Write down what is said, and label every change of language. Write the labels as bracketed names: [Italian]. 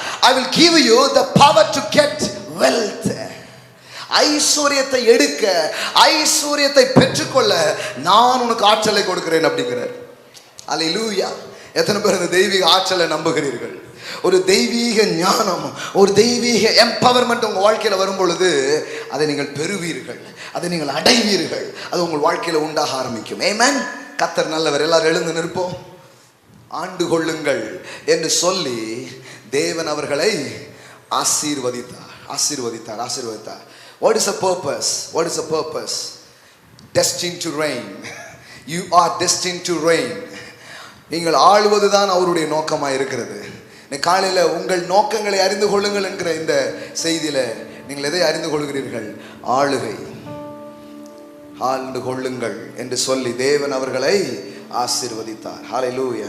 [English] I will give you the power to get wealth. [Tamil] ஐஸ்வர்யத்தை எடுக்க, ஐஸ்வர்யத்தை பெற்றுக்கொள்ள நான் உனக்கு ஆற்றலை கொடுக்கிறேன் அப்படிங்கிறார். அல்லேலூயா. எத்தனை பேர் இந்த தெய்வீக ஆற்றலை நம்புகிறீர்கள்? ஒரு தெய்வீக ஞானம், ஒரு தெய்வீக எம்பவர்மெண்ட் உங்கள் வாழ்க்கையில் வரும் பொழுது அதை நீங்கள் பெறுவீர்கள், அதை நீங்கள் அடைவீர்கள், அது உங்கள் வாழ்க்கையில் உண்டாக ஆரம்பிக்கும். ஆமென். கர்த்தர் நல்லவர். எல்லாரும் எழுந்து நிற்போம். ஆண்டு கொள்ளுங்கள் என்று சொல்லி தேவன் அவர்களை ஆசீர்வதித்தார், ஆசீர்வதித்தார், ஆசீர்வதித்தார். [English] What is the purpose? What is the purpose? Destined to reign. You are destined to reign. [Tamil] நீங்கள் ஆளுவதுதான் அவருடைய நோக்கமாக இருக்கிறது. காலையில் உங்கள் நோக்கங்களை அறிந்து கொள்ளுங்கள் என்கிற இந்த செய்தியில நீங்கள் எதை அறிந்து கொள்கிறீர்கள்? ஆளுகை. ஆண்டு கொள்ளுங்கள் என்று சொல்லி தேவன் அவர்களை ஆசீர்வதித்தார். ஹல்லேலூயா.